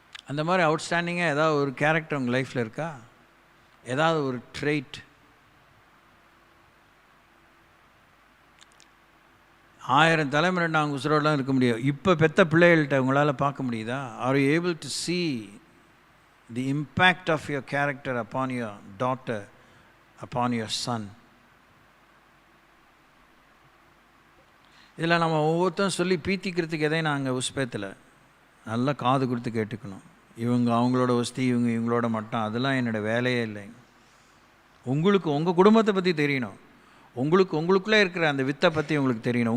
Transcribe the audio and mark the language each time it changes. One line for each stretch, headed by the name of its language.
Tamil: அந்த மாதிரி அவுட்ஸ்டாண்டிங்காக ஏதாவது ஒரு கேரக்டர் உங்கள் லைஃப்பில் இருக்கா? ஏதாவது ஒரு ட்ரெயிட்? 1000 தலைமுறை நாங்கள் உசுரோடலாம் இருக்க முடியும். இப்போ பெற்ற பிள்ளைகள்கிட்ட உங்களால் பார்க்க முடியுதா?
English: Are you able to see the impact of your character upon your daughter, upon your son?
Tamil: இதில் நம்ம ஒவ்வொருத்தரும் சொல்லி பீத்திக்கிறதுக்கு எதையும் நாங்கள் உஸ்பேத்தில் நல்லா காது கொடுத்து கேட்டுக்கணும். இவங்க அவங்களோட வசதி, இவங்க இவங்களோட மட்டும், அதெல்லாம் என்னோடய வேலையே இல்லை. உங்களுக்கு உங்கள் குடும்பத்தை பற்றி தெரியணும். உங்களுக்குள்ளே இருக்கிற அந்த வித்தை பற்றி உங்களுக்கு தெரியணும்.